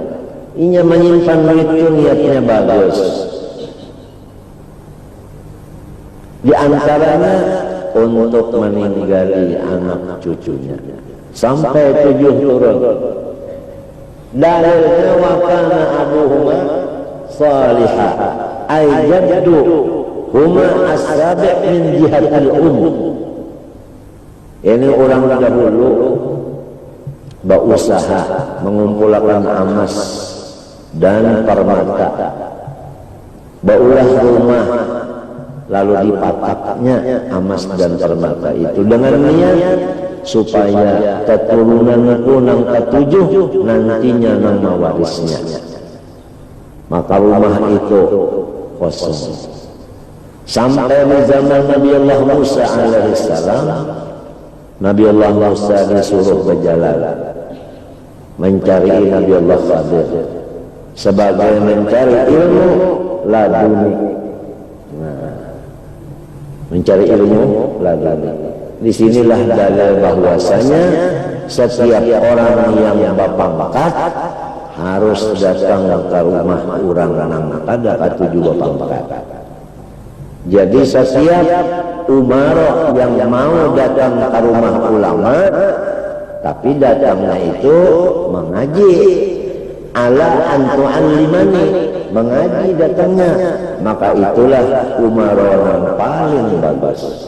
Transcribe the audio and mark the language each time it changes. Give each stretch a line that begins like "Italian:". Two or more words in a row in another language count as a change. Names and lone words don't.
Banjar: Inya menyimpan duit itu niatnya bagus. Di antaranya untuk meninggali anak cucunya. Sampai 7 turun.
Arabic: Dalilnya وكان أبوهما صالحا. أيدهما السابع من جهة
Banjar: Ini orang dahulu berusaha mengumpulkan emas dan permata, baulah rumah, lalu dipataknya emas dan permata itu dengan niat supaya keturunanku nang ketujuh nantinya nang mewarisnya. Maka rumah itu kosong. Sampai di zaman Nabi Allah Musa alaihissalam, Nabi Allah Musa disuruh berjalan mencari Nabi Allah Khadir sebagai mencari ilmu laduni. Nah, mencari ilmu laduni. Disinilah dalil bahwasanya setiap orang yang berpangkat harus datang ke rumah orang nang kada katujuh berpangkat. Jadi setiap umarok yang mau datang ke rumah ulama, tapi datangnya itu mengaji,
Arabic: على أن تعلمني,
Banjar: mengaji datangnya, maka itulah umarok yang paling bagus.